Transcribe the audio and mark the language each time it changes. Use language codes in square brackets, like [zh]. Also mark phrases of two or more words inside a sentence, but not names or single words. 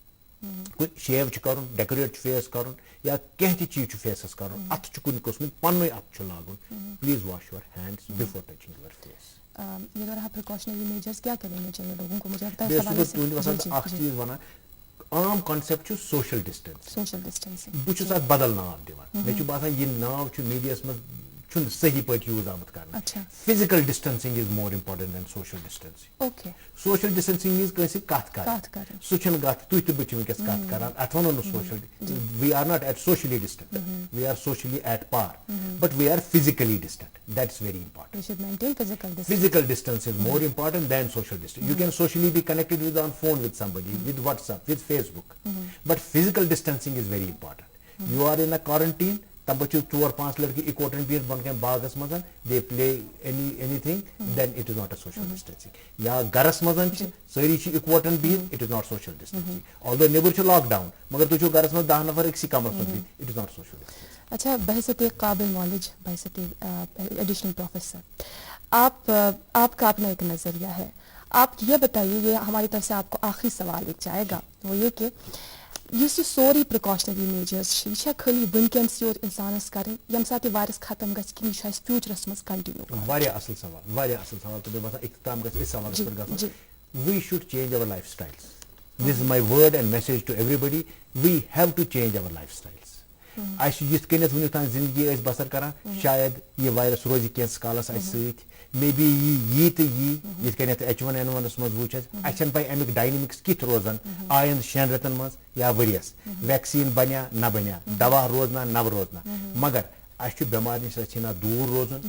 [ks] شیو چھُ کَرُن ڈیکوریٹ چھُ فیس کَرُن یا کینٛہہ تہِ چیٖز چھُ فیسَس کَرُن اَتھٕ چھُ کُنہِ قٕسمُک پَننُے اَتھٕ چھُ لاگُن [en] please wash your hands before touching your face [ks] اکھ چیٖز وَنان عام کانسیپٹ چھُ [en] social distancing [ks] بہٕ چھُس اَتھ بدل ناو دِوان مےٚ چھُ باسان یہِ ناو چھُ میٖڈیاہَس منٛز چھُنہٕ صحیح پٲٹھۍ یوٗز آمُت کرنہٕ [en] physical distancing is more important than social distancing social distancing means [ks] کٲنٛسہِ سۭتۍ کَتھ کَرٕنۍ سُہ چھُنہٕ کَتھ تُہۍ تہٕ بہٕ چھِ وٕنکٮ۪س کَتھ کران اَتھ وَنو نہٕ [en] social we are not at socially distant we are socially at par but we are physically distant that is very important physical distance is more important than social distance you can socially be connected with on phone with somebody with WhatsApp with Facebook but physical distancing is very important you are in a quarantine [ks] تَمہِ پَتہٕ چھِ 4-5 لٔڑکہٕ اِکوَٹَن بِہِتھ بۄن کَنۍ باغَس منٛز [en] they play anything then it is not a social distancing [ks] یا گَرَس منٛز چھِ سٲری چھِ اِکوَٹَن بِہِتھ [en] it is not social distancing [ks] آلدو نیٚبٕر چھُ لاک ڈاوُن مگر تُہۍ چھِو گَرَس منٛز 10 نفر أکسٕے کَمرَس منٛز بِہِتھ [en] it is not social distancing [ur] اچھا بحثیت قابل مولج بحثیت [en] additional professor [ur] آپ کا اپنا ایک نظریہ ہے آپ یہ بتائیے یہ ہماری طرف سے آپ کو آخری سوال ایک جائے گا وہ یہ کہ [ks] یُس یہِ سورُے پرٛکاشنری میجٲرٕس چھِ یہِ چھا خٲلی وٕنکٮ۪نسٕے یوت اِنسانَس کَرٕنۍ ییٚمہِ ساتہٕ یہِ وایرَس ختم گژھِ کِنہٕ یہِ چھُ اَسہِ فیوٗچرَس منٛز کَنٹِنیوٗ واریاہ اَصٕل سوال تہٕ مےٚ باسان اِختِتام گژھِ أتھۍ سوالَس پٮ۪ٹھ گژھُن [en] we should change our life styles this is my word and message to every body we have to change our life styles [ks] اَسہِ چھُ یِتھ کٔنٮ۪تھ وٕنیُک تام زندگی ٲسۍ بسر کران شاید یہِ وایرس روزِ کینٛژھس کالس اَسہِ سۭتۍ [en] may be [ks] یی تہٕ یی یِتھ کٔنٮ۪تھ H1N1 منٛز وٕچھ اَسہِ اَسہِ چھَنہٕ پاے اَمیُک ڈاینمکس کِتھ روزان آیندٕ 6 رٮ۪تن منٛز یا ؤرِیَس ویکسیٖن بنیا نہ بنیا دوا روزنا نہ روزنا مگر اَسہِ چھُ بٮ۪مارِ نِش ژھٕنان دوٗر روزُن